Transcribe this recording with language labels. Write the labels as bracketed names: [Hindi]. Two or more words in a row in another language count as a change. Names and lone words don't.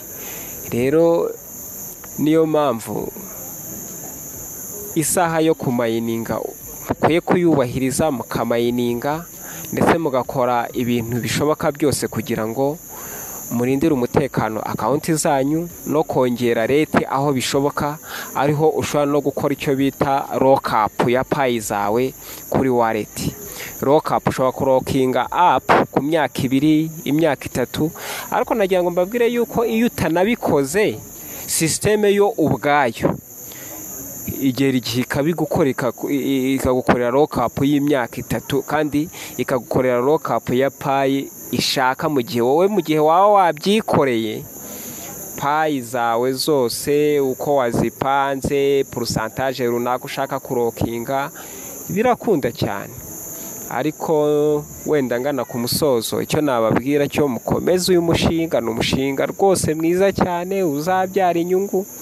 [Kinyarwanda] Rero niyo mpamvu isaha yo kumayininga mukwiye kuyubahiriza, mukamayininga ndetse mugakora ibintu bishoboka byose kugira ngo murindire umutekano akawunti zanyu, no kongera rate aho bishoboka. Ariho ushobora no gukora icyo bita lock-up ya payi zawe kuri wallet. Lock-up ushobora kurokinga up ku myaka 2, imyaka 3, ariko nagira ngo mbabwire yuko iyo utanabikoze sisiteme yo ubwayo igera igihe ikagukorera lock-up y'imyaka 3, kandi ikagukorera lock-up ya payi ishaka mu gihe waba wabyikoreye. Payi zawe zose uko wazipanze, pourcentage runaka ushaka kurokinga, birakunda cyane. Ariko wenda ngana ku musozo, icyo nababwira cyo mukomeze uyu mushinga, ni umushinga rwose mwiza cyane uzabyara inyungu,